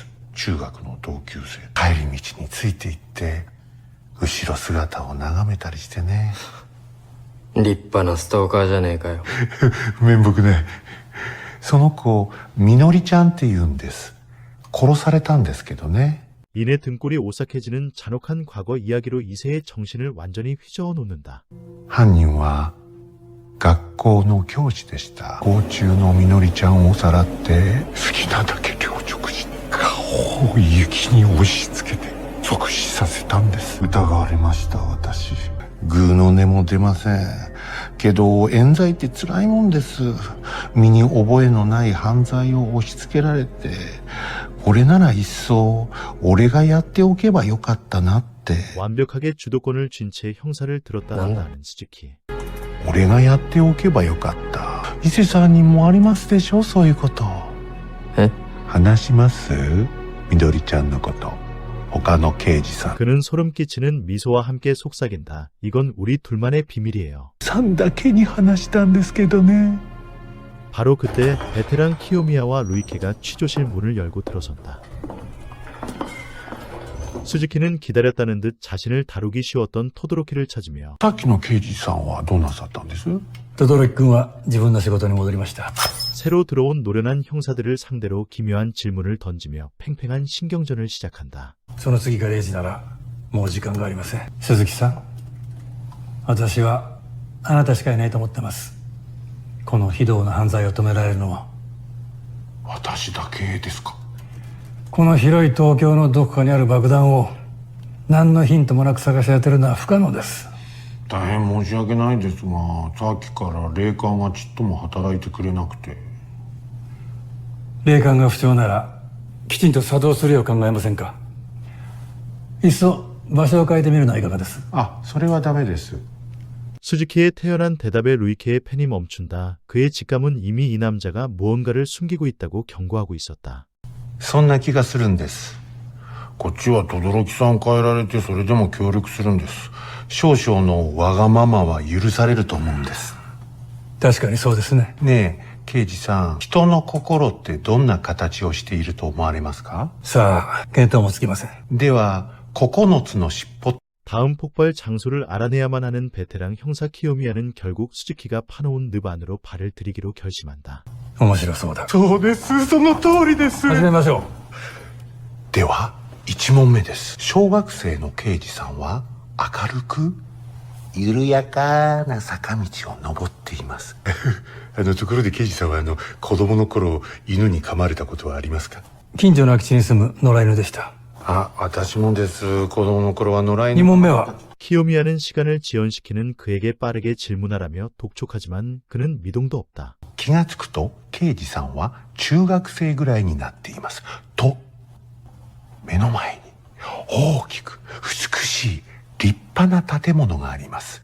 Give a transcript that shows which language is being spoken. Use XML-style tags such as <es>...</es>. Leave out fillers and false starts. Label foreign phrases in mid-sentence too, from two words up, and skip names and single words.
<ja>中学の同級生。帰り道について行って後ろ姿を眺めたりしてね。立派なストーカーじゃねえかよ。面目ない。その子みのりちゃんって言うんです。殺されたんですけどね。</ja> <ko>이내 등골이 오싹해지는 잔혹한 과거 이야기로 이세의 정신을 완전히 휘저어 놓는다.</ko> <ja>犯人は学校の教師でした。校中のみのりちゃんをさらって好きなだけ領直し顔を雪に押し付けて即死させたんです。疑われました私。グーの音も出ませんけど冤罪って辛いもんです。身に覚えのない犯罪を押し付けられて、これならいっそ俺がやっておけばよかったなって 。</ja> <ko>완벽하게 주도권을 쥔 채 형사를 들었다 놨다 하는 스즈키.</ko> <ja>俺がやっておけばよかった。伊勢さんにもありますでしょ、そういうこと。え？話します？みどりちゃんのこと。他の刑事さん。</ja> <ko>그는 소름 끼치는 미소와 함께 속삭인다. 이건 우리 둘만의 비밀이에요.</ko> <ja>さんだけに話したんですけどね。</ja> <ko>바로 그때 베테랑 키요미야와 루이케가 취조실 문을 열고 들어선다. 스즈키는 기다렸다는 듯 자신을 다루기 쉬웠던 토도로키를 찾으며</ko> <ja>さっきの刑事さんはどうなさったんです？轟君は自分の仕事に戻りました。</ja> <ko>새로 들어온 노련한 형사들을 상대로 기묘한 질문을 던지며 팽팽한 신경전을 시작한다.</ko> <ja>その次が0時ならもう時間がありません。鈴木さん、私はあなたしかいないと思ってます。この非道な犯罪を止められるのは私だけですか？この広い東京のどこかにある爆弾を何のヒントもなく探し当てるのは不可能です。大変申し訳ないですが、さっきから霊感がちっとも働いてくれなくて。霊感が不調ならきちんと作動するよう考えませんか。いっそ場所を変えてみるのはいかがです。あ、それはダメです。</ja> <ko>스즈키의 태연한 대답에 루이케의 펜이 멈춘다. 그의 직감은 이미 이 남자가 무언가를 숨기고 있다고 경고하고 있었다.</ko> <ja>そんな気がするんです。こっちは轟さん変えられてそれでも協力するんです。少々のわがままは許されると思うんです。確かにそうですね。ねえ、刑事さん、人の心ってどんな形をしていると思われますか？さあ、見当もつきません。では、9つの尻尾。</ja> <ko>다음 폭발 장소를 알아내야만 하는 베테랑 형사 키요미야는 결국 스즈키가 파놓은 늪 안으로 발을 들이기로 결심한다.</ko> <ja>面白そうだ。そうです、その通りです。始めましょう。では、1問目です。小学生の刑事さんは明るく緩やかな坂道を登っています。ところで刑事さんは子供の頃犬に噛まれたことはありますか？近所の空き地に住む野良犬でした。 아, 私もです。子供の頃は野良犬。 2問目は</ja> <ko>키요미야는 시간을 지연시키는 그에게 빠르게 질문하라며 독촉하지만 그는 미동도 없다.</ko> <ja>気がつくと刑事さんは中学生ぐらいになっています。と、目の前に大きく美しい立派な建物があります。</ja>